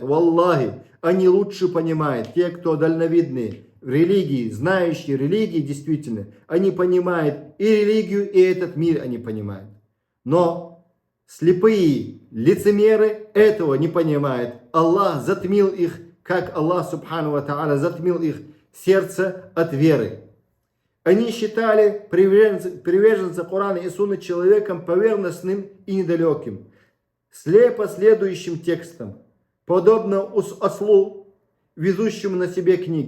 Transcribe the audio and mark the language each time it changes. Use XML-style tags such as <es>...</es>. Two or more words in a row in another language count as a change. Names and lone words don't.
<ru>Валлахи, они лучше понимают, те, кто дальновидные в религии, знающие религии, действительно, они понимают и религию, и этот мир они понимают. Но слепые лицемеры этого не понимают. Аллах затмил их, как Аллах</ru> <ar>سبحانه وتعالى</ar> <ru>затмил их сердце от веры. Они считали приверженца Корана и Сунны человеком поверхностным и недалеким, слепо следующим текстом, подобно ослу, везущему на себе книги.</ru>